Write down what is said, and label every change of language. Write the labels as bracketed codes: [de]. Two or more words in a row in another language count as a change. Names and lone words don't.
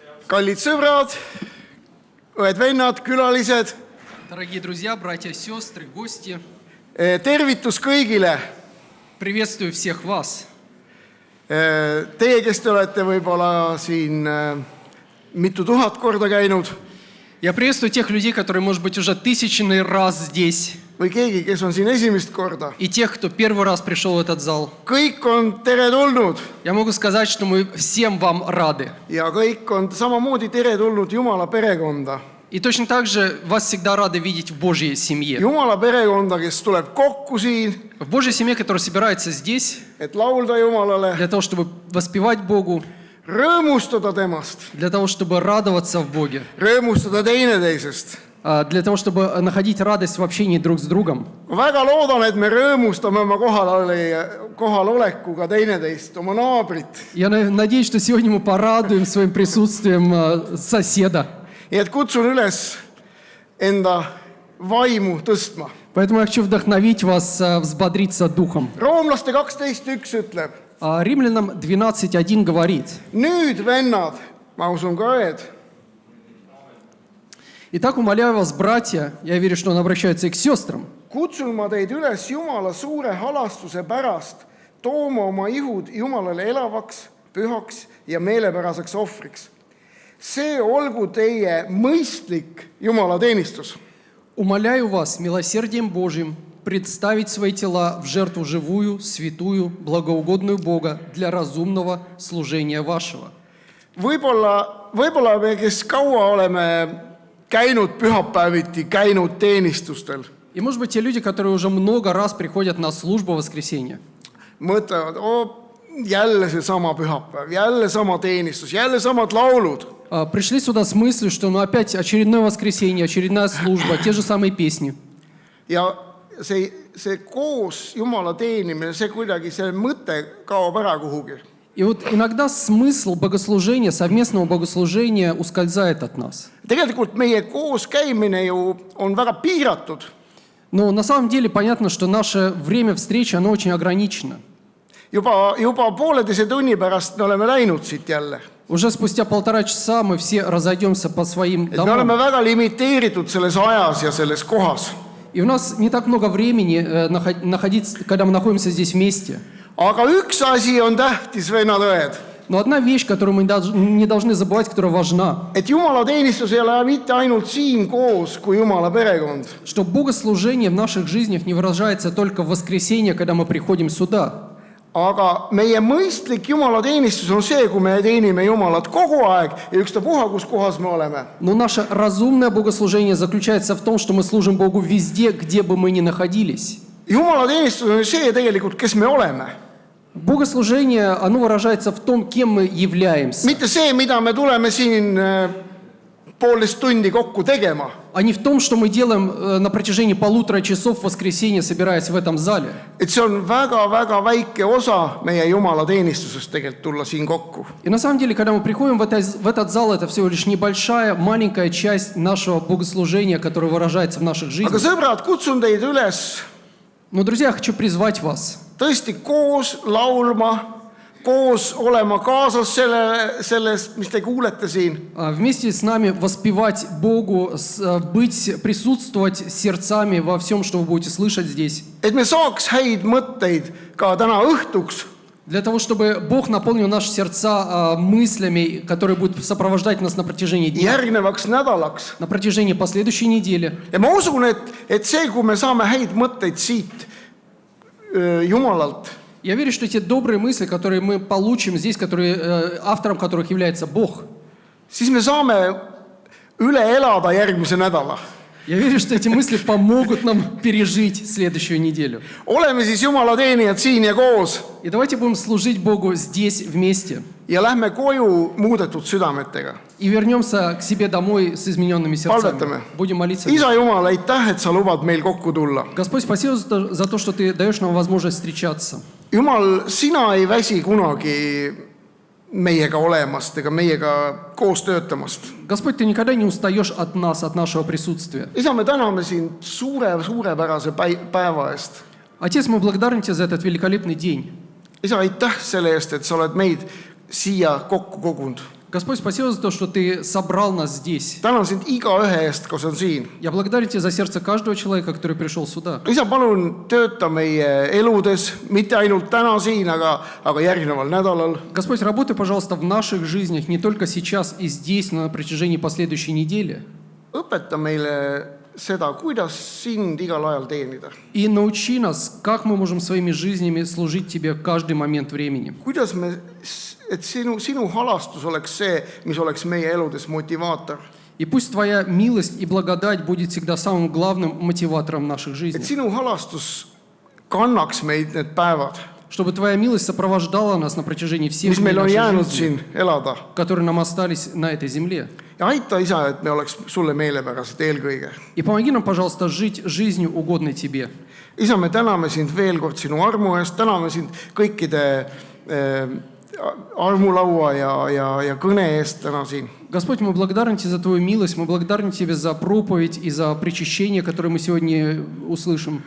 [et] Kallid sõbrad, õed-vennad, külalised, [ru] Дорогие друзья, братья, сестры, гости, [et] tervitus kõigile. [ru] приветствую всех вас. [et] Teie, kes te olete võib-olla siin mitu tuhat korda käinud [ru] Я приветствую тех людей, которые, может быть, уже тысячный раз здесь, [et] või keegi, kes on siin esimest korda. [ru] и тех, кто первый раз пришел в этот зал. [et] Kõik on teretulnud [ru] Я могу сказать, что мы всем вам рады. [et] ja kõik on samamoodi teretulnud Jumala perekonda. [ru] И точно так же вас всегда рады видеть в Божьей семье. [et] Jumala perekonda, kes tuleb kokku siin, [ru] В Божьей семье, которая собирается здесь, [et] et laulda Jumalale, [ru] для того, чтобы воспевать Богу, [et] rõõmustada temast, [ru] для того, чтобы радоваться в Боге, [et] rõõmustada teineteisest. [ru] для того, чтобы находить радость в общении друг с другом. [et] Ma väga loodan, et me rõõmustame oma kohalolekuga teineteist, oma naabrit. [ru] Я надеюсь, что сегодня мы порадуем своим присутствием соседа. [et] Nii et kutsun üles enda vaimu tõstma. [ru] Поэтому я хочу вдохновить вас взбодриться духом. [et] Roomlaste 12.1 ütleb, [ru] Римлянам 12.1 говорит: [et] nüüd vennad, ma usun ka õed, [ru] «Итак, умоляю вас, братья», я верю, что он обращается и к сестрам, [et] kutsun ma teid üles Jumala suure halastuse pärast tooma oma ihud Jumalale elavaks, pühaks ja meelepäraseks ohvriks. See olgu teie mõistlik Jumala teenistus. [ru] «Умоляю вас милосердием Божьим представить свои тела в жертву живую, святую, благоугодную Бога для разумного служения вашего». [et] Võib-olla me, kes kaua oleme käinud pühapäeviti, käinud teenistustel, [ru] И, может быть, те люди, которые уже много раз приходят на службу воскресенья, [et] mõtlevad, jälle see sama pühapäev, jälle sama teenistus, jälle samad laulud. [ru] пришли сюда с мыслью, что опять очередное воскресенье, очередная служба, те же самые песни. [et] Ja see koos Jumala teenimine, see kuidagi, see mõte kaob ära kuhugi. [ru] И вот иногда смысл богослужения, совместного богослужения ускользает от нас. [et] Tegelikult meie koos käimine ju on väga piiratud. [ru] Но на самом деле понятно, что наше время встречи, оно очень ограничено. [et] Juba pooleteise tunni pärast me oleme läinud siit jälle. [ru] Уже спустя 1,5 часа мы все разойдемся по своим [et] Me oleme [ru] домам. [et] väga limiteeritud selles ajas ja selles kohas. [ru] И у нас не так много времени находиться, когда мы находимся здесь вместе. [et] Aga üks asi on tähtis, vennad-õed. [ru] Но одна вещь, которую мы не должны забывать, которая важна, [et] Et Jumala teenistus ei ole mitte ainult siin koos kui Jumala perekond. [ru] что богослужение в наших жизнях не выражается только в воскресенье, когда мы приходим сюда. [et] Aga meie mõistlik Jumala teenistus on see, kui me teenime Jumalat kogu aeg ja ükstapuha, kus kohas me oleme. [ru] Но наше разумное богослужение заключается в том, что мы служим Богу везде, где бы мы ни находились. [et] Jumala teenistus on see tegelikult, kes me oleme. [ru] Богослужение, оно выражается в том, кем мы являемся, [et] Mitte see, mida me tuleme siin poolteist tundi kokku tegema. [ru] а не в том, что мы делаем на протяжении 1,5 часов в воскресенье, собираясь в этом зале. [et] Et see on väga-väga väike osa meie Jumala teenistusest tegelikult tulla siin kokku. [ru] И на самом деле, когда мы приходим в этот зал, это всего лишь небольшая, маленькая часть нашего богослужения, которое выражается в наших [et] Aga [ru] жизнях. [et] sõbrad, kutsun teid üles [ru] Но, друзья, я хочу призвать вас [et] tõesti koos laulma, koos olema kaasas selles, mis te kuulete siin. [ru] вместе с нами воспевать Богу, присутствовать сердцами во всем, что вы будете слышать здесь. [et] Et me saaks häid mõtteid ka täna õhtuks. [ru] Для того, чтобы Бог наполнил наши сердца мыслями, которые будут сопровождать нас на протяжении дня, [et] Järgnevaks nädalaks. [ru] на протяжении последующей недели. [et] Ja ma usun, et see, kui me saame häid mõtteid siit Jumalalt, [ru] Я верю, что те добрые мысли, которые мы получим здесь, автором которых является Бог, [et] siis me saame üle elada järgmise nädala. [ru] я верю, что эти мысли помогут нам пережить следующую неделю. [et] Oleme siis Jumala teenijad siin ja koos [ru] И давайте будем служить Богу здесь вместе. [et] ja lähme koju muudetud südametega. [ru] И вернемся к себе домой с измененными сердцами. [et] Palvetame. [ru] Будем молиться. [et] Isa Jumal, aitäh, et sa lubad meil kokku tulla. [ru] Господь, спасибо за то, что Ты даешь нам возможность встречаться. [et] Jumal, sina ei väsi kunagi meiega olemast ega meiega koos töötamast. [ru] Господь, Ты никогда не устаешь от нас, от нашего присутствия. [et] Isa, me täname sind suurepärase päeva eest. [ru] Отец, мы благодарны Тебе за этот великолепный день. [et] Isa, aitäh selle eest, et sa oled meid siia kokku kogunud. [ru] Господь, спасибо за то, что Ты собрал нас здесь. [et] tänan sind igaühe eest, kes on siin. [ru] Я благодарю Тебя за сердце каждого человека, который пришел сюда. [et] isa, palun tööta meie eludes, mitte ainult täna siin, aga järgneval nädalal. [ru] Господь, работай, пожалуйста, в наших жизнях, не только сейчас и здесь, но на протяжении последующей недели. [et] Õpeta meile seda, kuidas sind igal ajal teenida. [ru] И научи нас, как мы можем своими жизнями служить Тебе каждый момент времени. [et] Kuidas me, et sinu halastus oleks see, mis oleks meie eludes motivaator. [ru] И пусть Твоя милость и благодать будет всегда самым главным мотиватором наших [et] Et [ru] жизней. [et] sinu halastus kannaks meid need päevad, [ru] Чтобы Твоя милость сопровождала нас на протяжении всех [et] mis [ru] дней [et] meil on [ru] нашей [et] jäänud [ru] жизни, [et] siin elada. [ru] которые нам остались на этой земле. [et] Ja aita, isa, et me oleks sulle meelepärased eelkõige. [ru] И помоги нам, пожалуйста, жить жизнью, угодной Тебе. [et] isa, me täname sind veel kord sinu armu eest, täname sind kõikide armulaua ja kõne eest täna siin. [ru] Господь, мы благодарны Тебе за Твою милость, мы благодарны Тебе за проповедь и за причащение, которое мы сегодня услышим.